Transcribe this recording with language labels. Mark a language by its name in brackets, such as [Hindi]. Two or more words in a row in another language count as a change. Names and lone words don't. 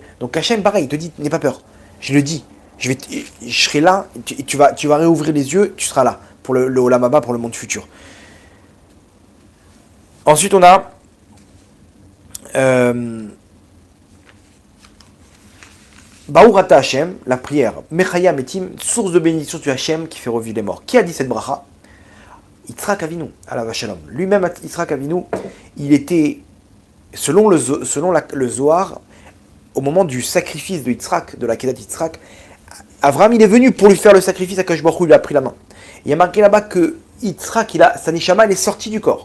[French] Donc Hachem, pareil, il te dit, n'aie pas peur. Je le dis, je serai là, et tu vas réouvrir les yeux, tu seras là pour le [Hebrew] עולם הבא, [French] pour le monde futur. Ensuite, on a [Hebrew] ברוך אתה השם, [French] la prière, [Hebrew] מחיה מתים, [French] source de bénédiction du Hachem qui fait revivre les morts. Qui a dit cette bracha? [Hebrew] יצחק אבינו, עליו שלום. [French] Lui-même, [Hebrew] יצחק אבינו, [French] il était, selon le Zohar, au moment du sacrifice de Yitzhak, de la Kedat Yitzhak, Avraham, il est venu pour lui faire le sacrifice, à [Hebrew] הקדוש ברוך הוא, [French] il lui a pris la main. Il y a marqué là-bas que Yitzhak, sa neshama, elle est sortie du corps.